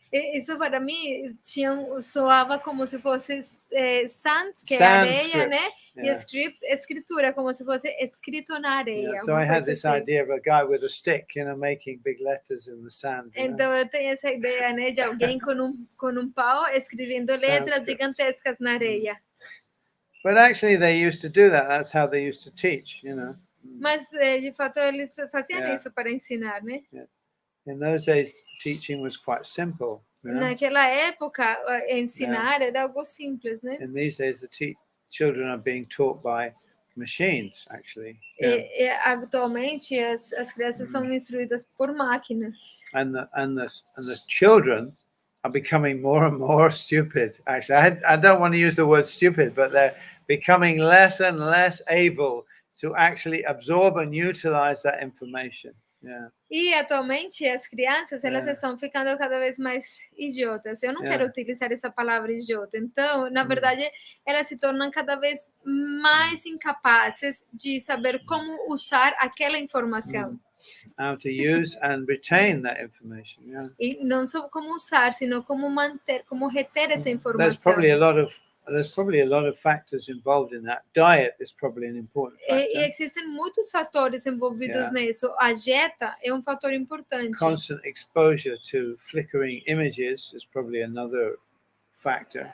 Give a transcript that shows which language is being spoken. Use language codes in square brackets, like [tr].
[pt] Isso para mim soava como se fosse sans, que é areia, né? E escritura, como se fosse escrito na areia. [en] So I had this idea of a guy with a stick, making big letters in the sand. [pt] Então eu tenho essa ideia, né, de alguém com pau escrevendo letras gigantescas na areia. [en] But actually they used to do that. That's how they used to teach, [pt] Mas de fato eles faziam isso para ensinar, né? [en] In those days, teaching was quite simple. [pt] Naquela época, ensinar era algo simples, né? [en] In these days, the children are being taught by machines, actually. [pt] Atualmente, as crianças são instruídas por máquinas. [en] And the children are becoming more and more stupid. Actually, I don't want to use the word stupid, but they're becoming less and less able to actually absorb and utilize that information. [pt] E atualmente as crianças elas estão ficando cada vez mais idiotas. Eu não quero utilizar essa palavra idiota. Então, na verdade, elas se tornam cada vez mais incapazes de saber como usar aquela informação. [en] How to use and retain that information. [pt] E não só como usar, sino como manter, como reter essa informação. [en] There's probably a lot of factors involved in that. Diet is probably an important factor. [pt] E existem muitos fatores envolvidos nisso. A dieta é fator importante. [en] Constant exposure to flickering images is probably another factor.